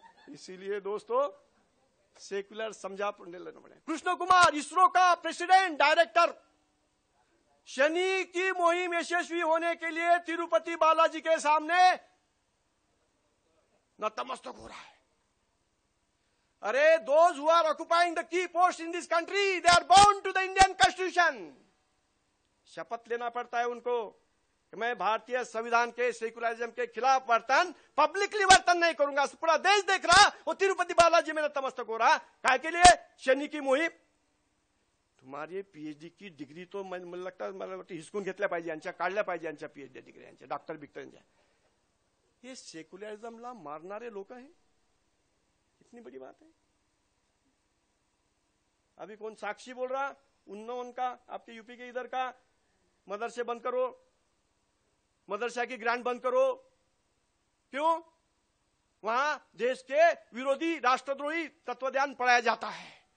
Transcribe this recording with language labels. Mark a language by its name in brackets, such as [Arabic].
[Hindi] इसीलिए दोस्तों सेक्युलर समझा लेना पड़े। कृष्ण कुमार, इसरो का प्रेसिडेंट डायरेक्टर, शनि की मुहिम यशस्वी होने के लिए तिरुपति बालाजी के सामने नतमस्तक हो रहा है। [English] अरे, those who are occupying the key posts in this country, they are bound to the Indian Constitution. [Hindi] शपथ लेना पड़ता है उनको कि मैं भारतीय संविधान के, सेक्युलरिज्म के खिलाफ वर्तन, पब्लिकली वर्तन नहीं करूंगा। पूरा देश देख रहा, वो तिरुपति बालाजी में नतमस्तक हो रहा। काय के लिए? शनि की मुहिम। तुम्हारी पीएचडी की डिग्री तो [Marathi] मला लगता हिसकून घेतल्या पाहिजे, यांच्या काढल्या पाहिजे, यांच्या पीएचडी डिग्री, यांच्या डॉक्टर बिक्टरांच्या। [Hindi] ये [Marathi] सेक्युलरिज्मला मारणारे [Hindi] लोक हैं। कितनी बड़ी बात है। अभी कौन साक्षी बोल रहा, उनका आपके यूपी के इधर का मदरसे बंद करो, मदरसा की ग्रांट बंद करो। क्यों? वहां देश के विरोधी, राष्ट्रद्रोही तत्वज्ञान पढ़ाया जाता है।